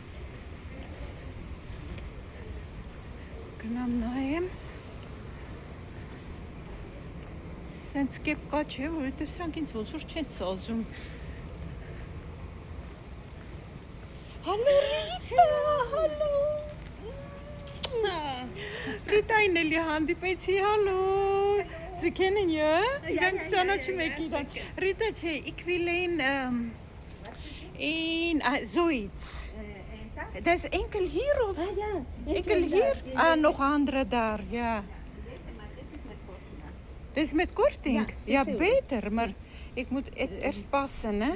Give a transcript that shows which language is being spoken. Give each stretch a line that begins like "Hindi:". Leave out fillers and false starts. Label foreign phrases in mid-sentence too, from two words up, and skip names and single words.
Armenian: գնամ նայեմ, Սենց կեպ կա չէ, որովհետև սրանք ինձ ոնց որ չեն սազում։ Հալո Ռիտա, հալո։ Ռիտային էլի հանդիպեցի, հալո։
German: Sie kennen ja?
Armenian: Իրանք ճանաչում եք իրան։ Ռիտա չէ,
Dutch: ik wil in zoiets. Dat is enkel hier of? Ja. Enkel hier? Nog andere daar, ja. Dit is met korting? Ja, beter, maar ik moet het eerst passen, hè?